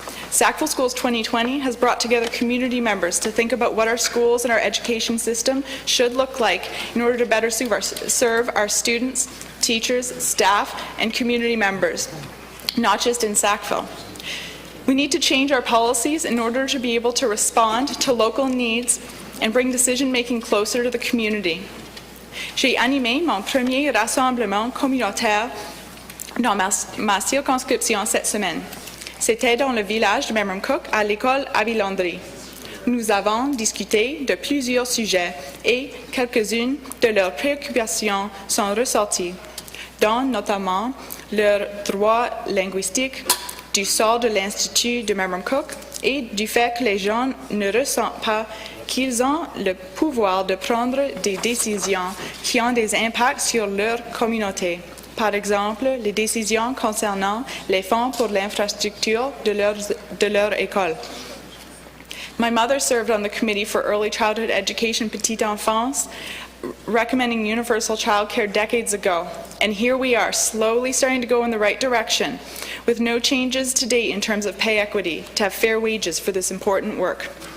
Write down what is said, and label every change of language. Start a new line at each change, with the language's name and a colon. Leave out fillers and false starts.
English: Sackville Schools 2020 has brought together community members to think about what our schools and our education system should look like in order to better serve our students, teachers, staff, and community members, not just in Sackville. We need to change our policies in order to be able to respond to local needs and bring decision-making closer to the community.
French: J'ai animé mon premier rassemblement communautaire dans ma circonscription cette semaine. C'était dans le village de Memramcook à l'école Avilandry. Nous avons discuté de plusieurs sujets et quelques-unes de leurs préoccupations sont ressorties, dont notamment leurs droits linguistiques, du sort de l'Institut de Memramcook et du fait que les gens ne ressentent pas qu'ils ont le pouvoir de prendre des décisions qui ont des impacts sur leur communauté. Par exemple, les décisions concernant les fonds pour l'infrastructure de leur école.
English: My mother served on the Committee for Early Childhood Education Petite Enfance, recommending universal childcare decades ago. And here we are, slowly starting to go in the right direction, with no changes to date in terms of pay equity, to have fair wages for this important work.